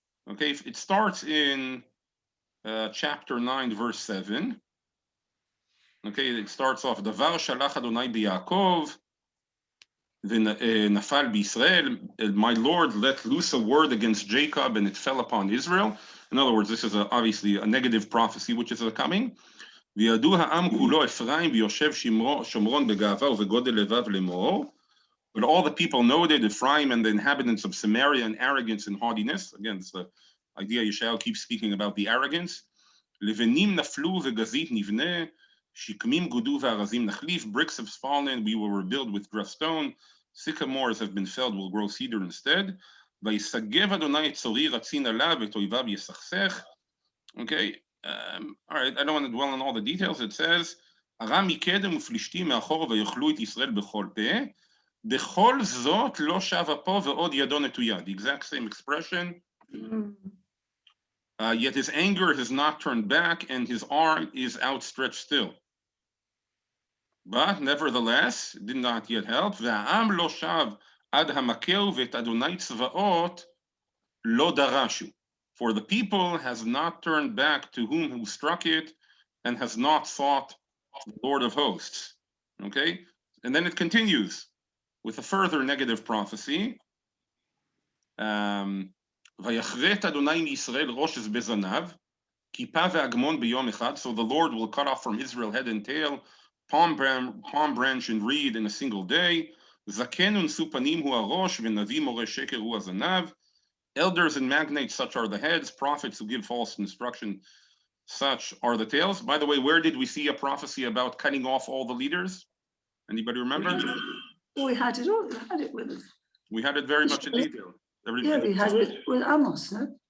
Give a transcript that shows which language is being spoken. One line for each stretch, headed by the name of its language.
English: Okay, it starts in chapter 9, verse 7. Okay, it starts off,
Hebrew: Davar shalach Adonai b'Yaakov, v'nafal b'Yisrael,
English: my Lord let loose a word against Jacob, and it fell upon Israel. In other words, this is obviously a negative prophecy which is coming.
Hebrew: וידעו העם כולו אפרים ויושב שומרון בגאווה ובגודל לבב לאמור.
English: But all the people noted Ephraim and the inhabitants of Samaria in arrogance and haughtiness. Again, it's the idea Yeshayahu keeps speaking about the arrogance.
Hebrew: לבנים נפלו וגזית נבנה, שקמים גודו וארזים נחליף,
English: bricks have fallen, we will rebuild with dressed stone, sycamores have been felled, will grow cedar instead.
Hebrew: ויסגב אדוני את צורי רצין עליו, ואת אויביו יסכסך.
English: Okay, all right, I don't want to dwell on all the details. It says,
Hebrew: ארם מקדם ופלישתים מאחור ויאכלו את ישראל בכל פה, בכל זאת לא שב אפו ועוד ידו נטויה.
English: The exact same expression. Yet his anger has not turned back and his arm is outstretched still. But nevertheless, it did not yet help.
Hebrew: והעם לא שב עד המכהו ואת אדוני צבאות לא דרשו.
English: For the people has not turned back to whom who struck it and has not sought the Lord of hosts. Okay? And then it continues with a further negative prophecy.
Hebrew: ויחרט אדוני מישראל ראש בזנב, כיפה ואגמון ביום אחד.
English: So the Lord will cut off from Israel head and tail, palm branch and reed in a single day.
Hebrew: זקן ונשוא פנים הוא הראש, ונביא מורה שקר הוא הזנב.
English: Elders and magnates, such are the heads. Prophets who give false instruction, such are the tails. By the way, where did we see a prophecy about cutting off all the leaders? Anybody remember? We had it all. We had it with us. We had it very much in detail. Yeah, we had it with Amos, no?